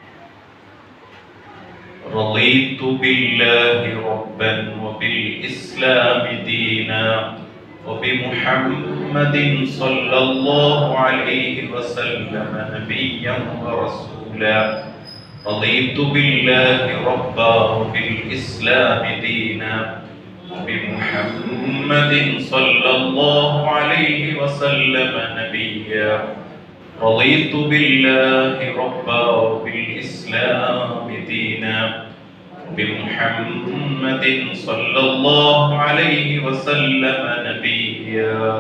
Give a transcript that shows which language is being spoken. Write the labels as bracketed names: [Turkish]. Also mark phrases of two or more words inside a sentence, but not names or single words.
[Arabic] رضيت بالله ربا وبالإسلام دينا وبمحمد صلى الله عليه وسلم نبيا ورسولا. رضيت بالله ربا وبالإسلام دينا بمحمد صلى الله عليه وسلم نبيا. رضيت بالله ربا وبالإسلام دينا بمحمد صلى الله عليه وسلم نبيا.